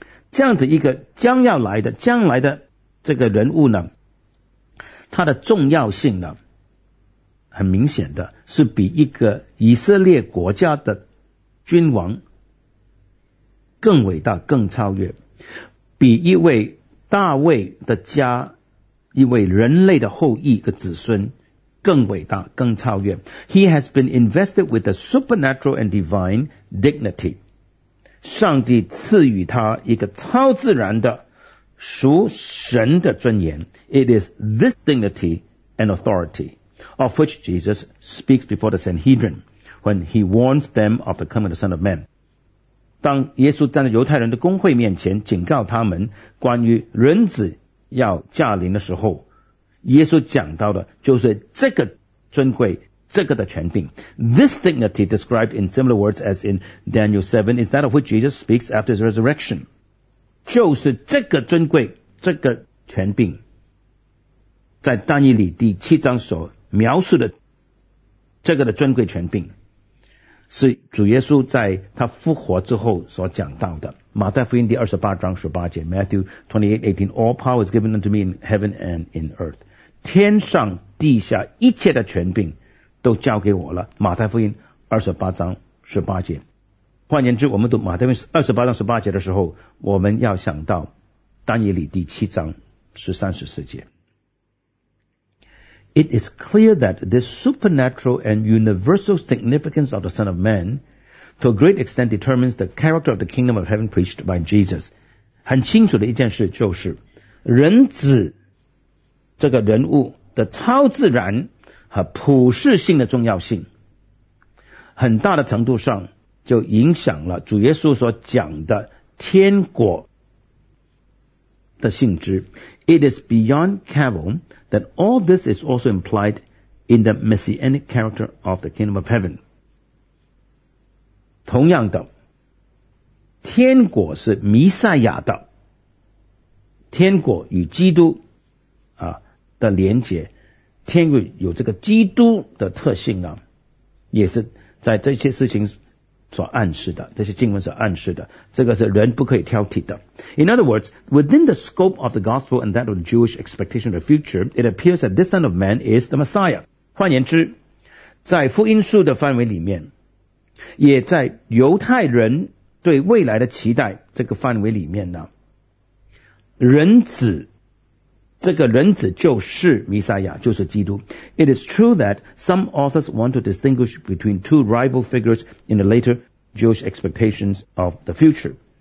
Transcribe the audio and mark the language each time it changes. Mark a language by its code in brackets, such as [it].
[zh] 这样子一个将要来的将来的这个人物呢，他的重要性呢很明显的是比一个以色列国家的君王更伟大更超越，比一位大卫的家一位人类的后裔的子孙更伟大更超越。 [en] He has been invested with the supernatural and divine dignity. [zh] 上帝赐予他一个超自然的属神的尊严。 [en] It is this dignity and authority of which Jesus speaks before the Sanhedrin when he warns them of the coming of the Son of Man. [zh] 当耶稣站在犹太人的公会面前警告他们关于人子要驾临的时候，耶稣讲到的就是这个尊贵，这个的权柄。 [en] This dignity described in similar words as in Daniel 7 is that of which Jesus speaks after his resurrection. [zh] 就是这个尊贵，这个权柄，在但以理第七章所描述的这个的尊贵权柄，是主耶稣在他复活之后所讲到的。马太福音第28章18节 [en] Matthew 28:18 All power is given unto me in heaven and in earth. [zh] 天上地下一切的权柄都交给我了。马太福音28章18节。换言之，我们读马太福音28章18节的时候，我们要想到但以理第七章13-14节。 [en] It is clear that this supernatural and universal significance of the Son of Man to a great extent determines the character of the kingdom of heaven preached by Jesus. [zh] 很清楚的一件事就是，人子这个人物的超自然和普世性的重要性，很大的程度上就影响了主耶稣所讲的天国的性质。 [en] It is beyond cavil that all this is also implied in the messianic character of the kingdom of heaven. [zh] 同样的，天国是弥赛亚的，天国与基督啊的连结，天国有这个基督的特性啊，也是在这些事情所暗示的，这些经文所暗示的，这个是人不可以挑剔的。 [en] In other words, within the scope of the gospel and that of the Jewish expectation of the future, it appears that this Son of Man is the Messiah. [zh] 换言之，在福音书的范围里面，也在犹太人对未来的期待这个范围里面呢，人子，这个人子就是弥赛亚，就是基督。 [en] It is true that some authors want to distinguish between two rival figures in the later Jewish expectations of the future.